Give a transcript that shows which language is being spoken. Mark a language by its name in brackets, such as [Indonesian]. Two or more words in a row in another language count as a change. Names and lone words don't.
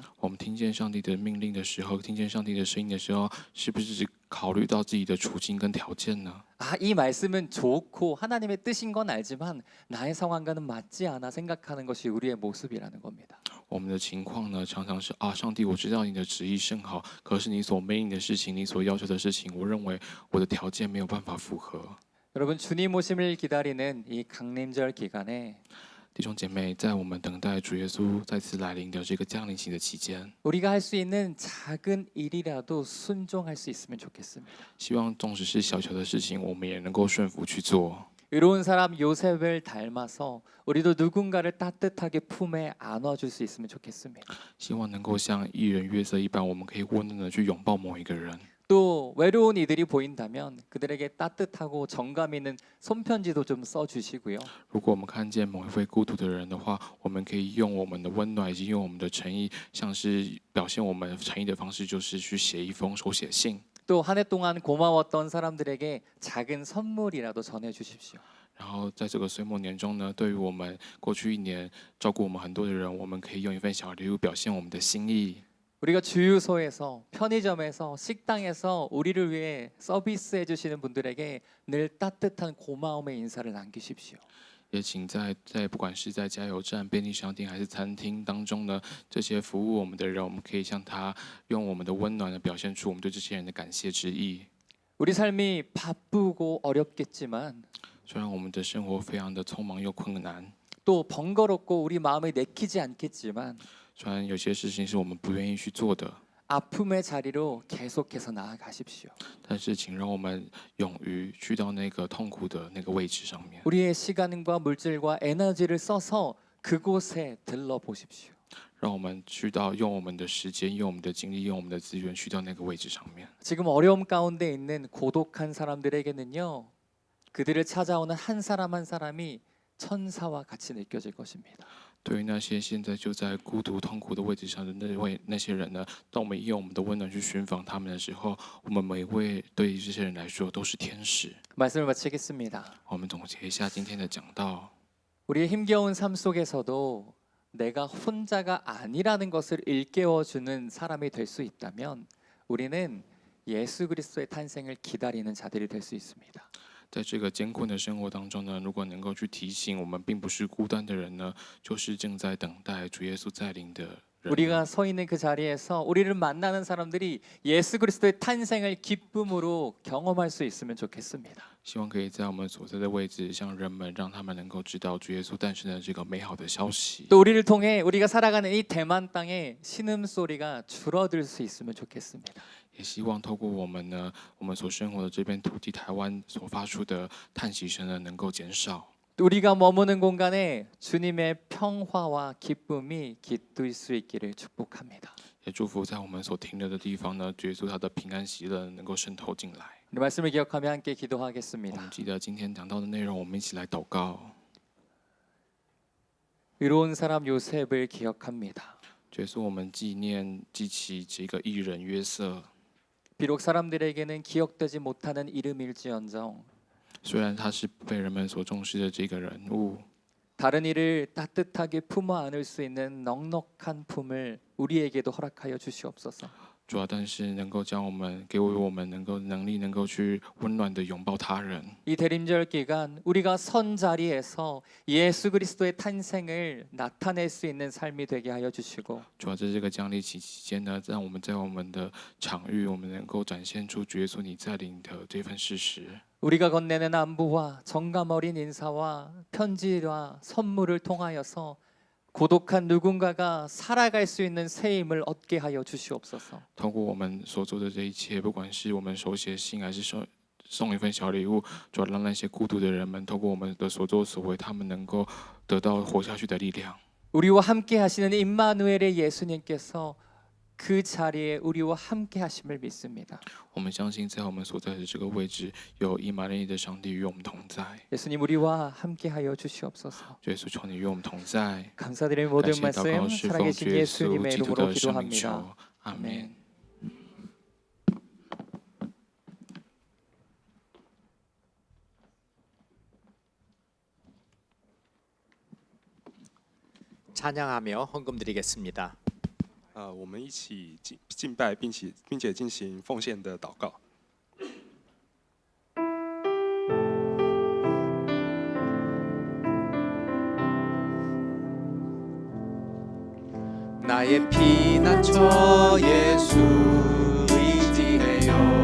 [Chinese] 我们听见上帝的命令的时候，听见上帝的声音的时候，是不是只考虑到自己的处境跟条件呢？ [Korean] 이 말씀은 좋고 하나님의 뜻인 건 알지만 나의 상황과는 맞지 않아 생각하는 것이 우리의 모습이라는 겁니다. [Chinese] 我们的情况呢，常常是上帝，我知道你的旨意甚好，可是你所命令的事情，你所要求的事情，我认为我的条件没有办法符合。 [Korean] 여러분, 주님 오심을 기다리는 이 강림절 기간에 [Chinese] 弟兄姐妹，在我们等待主耶稣再次来临的这个降临期的期间， [Korean] 우리가 할 수 있는 작은 일이라도 순종할 수 있으면 좋겠습니다. [Chinese] 希望纵使是小小的事情，我们也能够顺服去做。 [Korean] 의로운 사람 요셉을 닮아서 우리도 누군가를 따뜻하게 품에 안아줄 수 있으면 좋겠습니다. [Chinese] 希望能够像艺人约瑟一般，我们可以温暖的去拥抱某一个人。 [Korean] 또 외로운 이들이 보인다면 그들에게 따뜻하고 정감 있는 손편지도 좀 써주시고요. [Chinese] 如果我们看见某一位孤独的人的话，我们可以用我们的温暖以及用我们的诚意，像是表现我们诚意的方式，就是去写一封手写信。 [Korean] 또 한 해 동안 고마웠던 사람들에게 작은 선물이라도 전해주십시오. [Chinese] 然后在这个岁末年终呢，对于我们过去一年照顾我们很多的人，我们可以用一份小礼物表现我们的心意。 [Korean] 우리가 주유소에서 편의점에서 식당에서 우리를 위해 서비스해 주시는 분들에게 늘 따뜻한 고마움의 인사를 남기십시오. [Chinese] 也请在不管是在加油站、便利商店还是餐厅当中呢，这些服务我们的人，我们可以向他用我们的温暖的表现出我们对这些人的感谢之意。 [Korean] 우리 삶이 바쁘고 어렵겠지만 [Chinese] 虽然我们的生活非常的匆忙又困难， [Korean] 또 번거롭고 우리 마음에 내키지 않겠지만 [Chinese] 虽然有些事情是我们不愿意去做的， [Korean] 아픔의 자리로 계속해서 나아가십시오. [Chinese] 但是请让我们勇于去到那个痛苦的那个位置上面， [Korean] 우리의 시간과 물질과 에너지를 써서 그곳에 들러 보십시오. [Chinese] 让我们去到用我们的时间、用我们的精力、用我们的资源去到那个位置上面。 [Korean] 지금 어려움 가운데 있는 고독한 사람들에게는요, 그들을 찾아오는 한 사람 한 사람이 천사와 같이 느껴질 것입니다. [Chinese] 对于那些现在就在孤独痛苦的位置上的那些人呢，当我们用我们的温暖去寻访他们的时候，我们每一位对于这些人来说都是天使。 [Korean] 말씀을 마치겠습니다. [Chinese] 我们总结一下今天的讲道。 [Korean] 우리의 힘겨운 삶 속에서도 내가 혼자가 아니라는 것을 일깨워주는 사람이 될 수 있다면 우리는 예수 그리스도의 탄생을 기다리는 자들이 될 수 있습니다. [Chinese] 在这个艰困的生活当中呢，如果能够去提醒我们并不是孤单的人呢，就是正在等待主耶稣再临的人。 [Korean] 우리가 서 있는 그 자리에서 우리를 만나는 사람들이 예수 그리스도의 탄생을 기쁨으로 경험할 수 있으면 좋겠습니다. [Chinese] 希望可以在我们所在的位置，向人们让他们能够知道主耶稣诞生的这个美好的消息。 [Korean] 또 우리를 통해 우리가 살아가는 이 대만 땅에 신음소리가 줄어들 수 있으면 좋겠습니다. [Chinese] 也希望透过我们呢，我们所生活的这片土地台湾所发出的叹息声呢，能够减少。 [Korean] 우리가 머무는 공간에 주님의 평화와 기쁨이 깃들 수 있기를 축복합니다. [Chinese] 也祝福在我们所停留的地方呢，主耶稣他的平安喜乐能够渗透进来。 [Korean] 우리 말씀을 기억하며 함께 [Chinese] 我 [Korean] 기도하겠습니다. [Chinese] 们记得今天讲到的内容，我们一起来祷告。 [Korean] 의로운 사람 요셉을 기억합니다. [Chinese] 主耶稣，我们记起这个艺人约瑟， [Korean] 비록 사람들에게는 기억되지 못하는 이름일지언정 [Chinese] 虽然他是被人们所重视的这个人物， [Korean] 다른 이를 따뜻하게 품어 안을 수 있는 넉넉한 품을 우리에게도 허락하여 주시옵소서. [Chinese] 主要但是能够将我们给我们能力，能够去温暖的拥抱他人。 [Korean] 이 대림절 기간 우리가 선 자리에서 예수 그리스도의 탄생을 나타낼 수 있는 삶이 되게 하여 주시고 [Chinese] 主要在这个降临期间呢，让我们在我们的场域，我们能够展现出主耶稣你在临的这份事实。 [Korean] 우리가 건네는 안부와 정감 어린 인사와 편지와 선물을 통하여서 고독한 누군가가 살아갈 수 있는 새 힘을 얻게 하여 주시옵소서. [Chinese] 透过我们所做的这一切，不管是我们手写信，还是送一份小礼物，主要让那些孤独的人们，透过我们的所作所为，他们能够得到活下去的力量。 [Korean] 우리와 함께 하시는 임마누엘의 예수님께서 그 자리에 우리와 함께 하심을 믿습니다. [Chinese] 我们相信，在我们所在的这个位置，有以马内利的上帝与我们同在。 [Korean] 예수님 우리와 함께 하여 주시옵소서. [Chinese] 主耶稣，求你与我们同在。 [Korean] 감사드리는 [Chinese] 感 [Korean] 모든 [Chinese] 谢祷告 [Korean] 말씀 [Chinese] 是奉 [Korean] 살아계신 [Chinese] 主耶稣 [Korean] 예수님의 [Chinese] 基督 [Korean] 이름으로 [Chinese] 的圣名 [Korean] 기도합니다. [Chinese] 求，阿门。 [Korean] 아멘. 찬양하며 헌금 드리겠습니다. [Chinese] 我们一起敬拜，并且进行奉献的祷告。 [Korean] 나의 피난처 예수 의지해요.